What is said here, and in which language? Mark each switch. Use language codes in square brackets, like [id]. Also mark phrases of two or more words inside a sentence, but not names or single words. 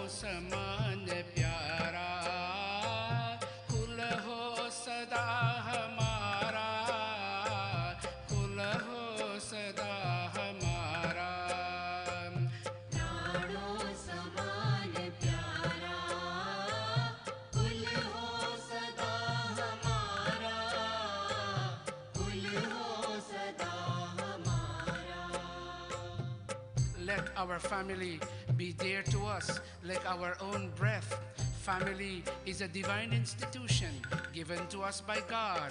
[hi] समान प्यारा, कुल हो सदा हमारा, कुल हो सदा हमारा। प्राणों समान प्यारा, कुल हो सदा हमारा, कुल हो सदा हमारा। [en] Let our family be dear to us like our own breath. Family is a divine institution given to us by God.